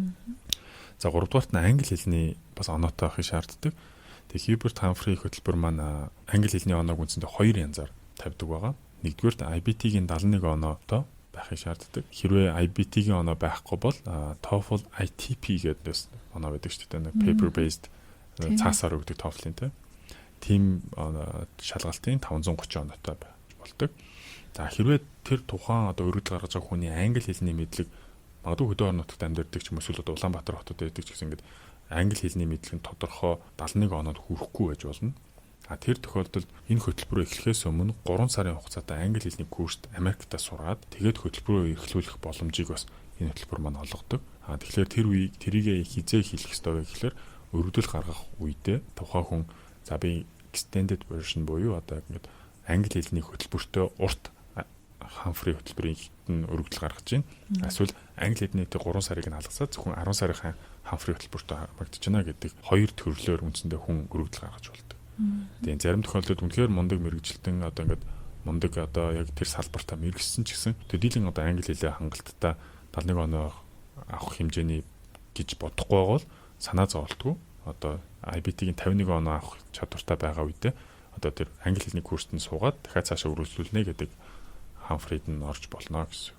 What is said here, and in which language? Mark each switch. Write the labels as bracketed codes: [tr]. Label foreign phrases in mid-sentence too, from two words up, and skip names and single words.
[mn] За 3 дугаарт нь англи хэлний бас оноотой байхыг шаарддаг. Тэгээ Hubert Humphrey хөтөлбөр маань англи хэлний оноог үндсэндээ 2 янзаар тавьдаг байгаа. Нэгдүгээрт IBT-гийн 71 оноотой байхыг шаарддаг. Хэрвээ IBT-гийн оноо байхгүй бол TOEFL ITP гэдэг оноо байдаг шүү дээ. [en] Paper based [mn] цаасаар өгдөг TOEFL-ийн тийм шалгалтын 530 оноотой болдог. За хэрвээ тэр тухайн одоо өргөдөл гаргаж байгаа хүний англи хэлний мэдлэг магадгүй хөдөө орон нутагт амьдардаг ч юм эсвэл Улаанбаатар хотод байдаг ч гэсэн ингээд англи хэлний мэдлэг нь тодорхой 71 оноод хүрэхгүй байж болно. Тэр тохиолдолд энэ хөтөлбөрөө эхлэхээс өмнө 3 сарын хугацаатай англи хэлний курст Америкт сураад тэгээд хөтөлбөрөө эрхлүүлэх боломжийг бас энэ хөтөлбөр маань олгодог. Тэгэхээр тэр үеийг тэрийг хизээ хийх ёстой вэ гэхээр өргөдөл гаргах үедээ тухайн хүн за би [en] extended version [mn] буюу одоо ингээд англи хэлний хөтөлбөртөө урт Хамфри хөтөлбөрийн өргөдөл гаргаж байна. Эсвэл англи хэлний 3 сарыг нь алгасаад зөвхөн 10 сарын Хамфри хөтөлбөртөө хамрагдаж байна гэдэг хоёр төрлөөр үндсэндээ хүн өргөдөл гаргаж болдог. Тэгээ зарим тохиолдолд үнэхээр мундаг мэрэгжилтэн одоо ингээд мундаг одоо яг тэр салбартаа мэрэгсэн ч гэсэн төдийлөн одоо англи хэлээ хангалттай 71 оноо авах хэмжээний гэж бодохгүй бол санаа зовлтгүй одоо IBT-ийн 51 оноо авах чадвартай байгаа үедээ одоо тэр англи хэлний курст нь суугаад дахиад цаашаа үргэлжлүүлнэ гэдэг Хамфрид нь орж болно гэсэн.